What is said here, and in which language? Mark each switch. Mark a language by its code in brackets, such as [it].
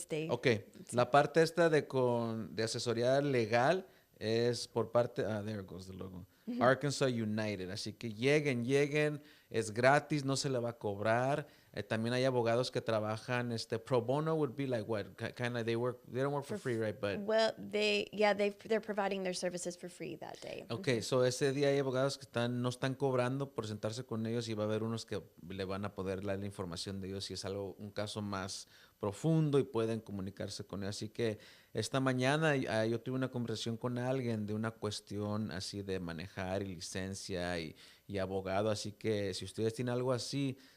[es] Ok, sí. La parte de asesoría legal es por parte, [en] there goes the logo. [es] Arkansas United, así que lleguen, es gratis, no se le va a cobrar. También hay abogados que trabajan, pro bono [en] would be like what? Kind of they don't work for free, right? But they're providing their services for free that day. [es] Okay, so ese día hay abogados que no están cobrando por sentarse con ellos y va a haber unos que le van a poder dar la información de ellos si es un caso más profundo y pueden comunicarse con él. Así que esta mañana yo tuve una conversación con alguien de una cuestión así de manejar y licencia y abogado. Así que si ustedes tienen algo así,